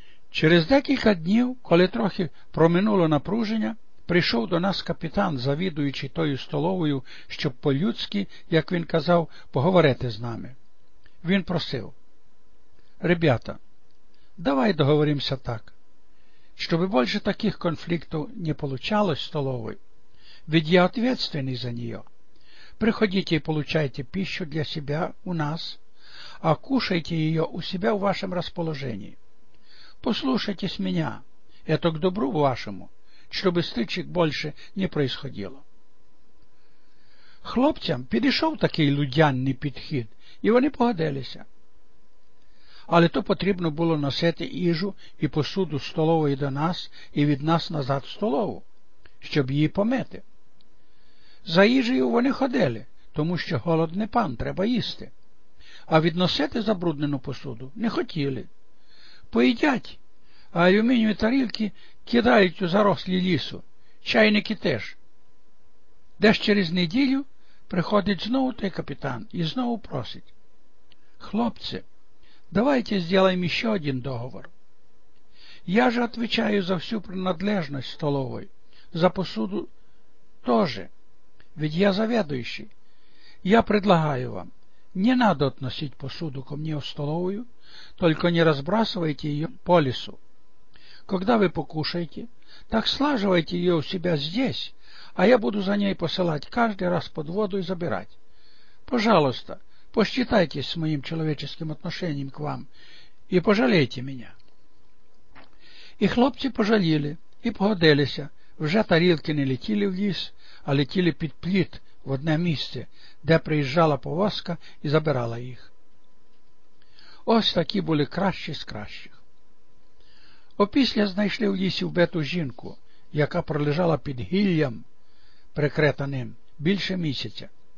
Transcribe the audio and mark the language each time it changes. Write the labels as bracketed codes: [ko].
[uk] Через декілька днів, коли трохи проминуло напруження, прийшов до нас капітан, завідуючий тою столовою, щоб по-людськи, як він казав, поговорити з нами. Він просив: [ru] «Ребята, [uk] давай договоримося так, щоби більше таких конфліктів не получалось в столовій, [ru] ведь я [uk] відповідальний за нее. Приходіть [ru] і получайте пищу для себя у нас, а кушайте ее у себя в вашем расположенні. Послушайтесь меня, это к добру вашему, чтобы стычек больше не происходило». [uk] Хлопцям підійшов такий людяний підхід, і вони погодилися. Але то потрібно було носити їжу і посуду з столової до нас і від нас назад в столову, щоб її помити. За їжею вони ходили, тому що голод не пан, треба їсти. А відносити забруднену посуду не хотіли. Поїдять, а алюмінієві тарілки кидають у зарослі лісу, чайники теж. Десь через неділю приходить знову той капітан і знову просить: «Хлопці, давайте зробимо ще один договір. Я ж відповідаю за всю принадлежність столової, за посуду теж, [ru] ведь я заведующий. Я предлагаю вам, не надо относить посуду ко мне в столовую, только не разбрасывайте ее по лесу. Когда вы покушаете, так слаживайте ее у себя здесь, а я буду за ней посылать каждый раз под воду и забирать. Пожалуйста, посчитайтесь с моим человеческим отношением к вам и пожалейте меня». И хлопцы пожалели и [uk] погодились. Вже тарілки не летіли в ліс, а летіли під пліт в одне місце, де приїжджала повозка і забирала їх. Ось такі були кращі з кращих. Опісля знайшли в лісі вбиту жінку, яка пролежала під гіллям, прикрита ним, більше місяця.